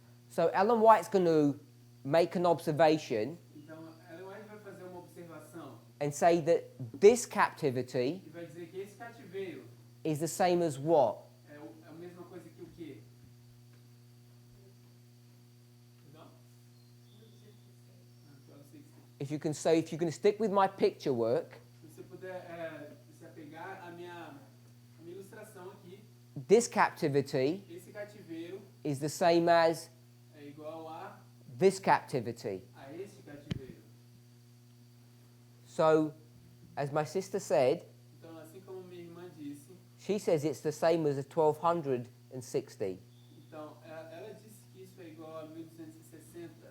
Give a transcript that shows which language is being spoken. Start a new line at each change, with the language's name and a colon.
English: So Ellen White's going to make an observation
Portuguese: Então, Ellen White vai fazer uma observação
English: and say that this captivity
Portuguese: e vai dizer que esse cativeiro
English: is the same as what?
Portuguese: é a mesma coisa que o quê? Não? 12:16.
English: If you can say, if you can stick with my picture work,
Portuguese: Se você puder se apegar à minha ilustração aqui,
English: this captivity
Portuguese: esse cativeiro
English: is the same as
Portuguese: é igual
English: this captivity.
Portuguese: a este cativeiro.
English: So, as my sister said,
Portuguese: Então, assim como minha irmã disse,
English: she says it's the same as a 1260.
Portuguese: então ela disse que isso é igual a 1260.